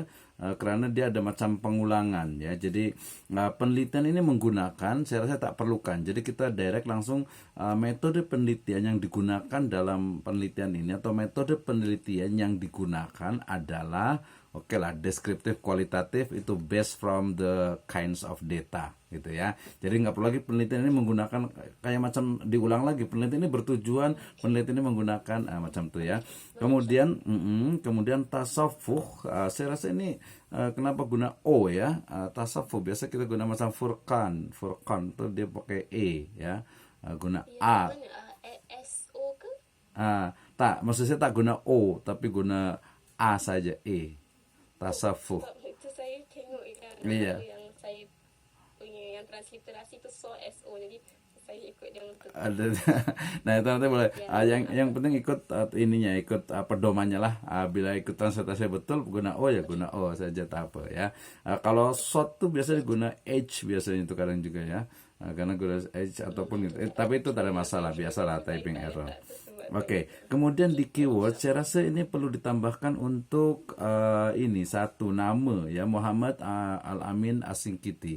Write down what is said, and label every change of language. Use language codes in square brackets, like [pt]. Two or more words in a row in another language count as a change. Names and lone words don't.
[ms] Karena dia ada macam pengulangan ya, jadi penelitian ini menggunakan, saya rasa tak perlukan, jadi kita direct langsung metode penelitian yang digunakan dalam penelitian ini atau metode penelitian yang digunakan adalah oke lah, deskriptif kualitatif itu [en] based from the kinds of data [ms] gitu ya. Jadi nggak perlu lagi penelitian ini menggunakan kayak macam diulang lagi, penelitian ini bertujuan, penelitian ini menggunakan macam itu ya. Kemudian tasawuf, saya rasa ini kenapa guna O ya. Tasawuf biasa kita guna macam furqan tuh dia pakai E ya. Guna A. SO ke? Tak, maksud saya tak guna O tapi guna A saja, E. Tasawuf. Sebab itu saya tengok Iya. yang saya punya yang transliterasi tu SO, jadi saya ikut dia untuk Nah, itu nanti boleh. yang Yang penting ikut ininya, ikut pedomannya lah. Bila ikut transliterasi betul guna O ya guna O saja, tak apa ya. Kalau short tuh biasanya guna H biasanya itu kadang juga ya. Karena guna H ataupun gitu. Tapi itu tak ada masalah, biasalah [en] typing error. [ms] Oke, kemudian di keyword saya rasa ini perlu ditambahkan untuk ini satu nama ya, Muhammad Al-Amin Asingkiti.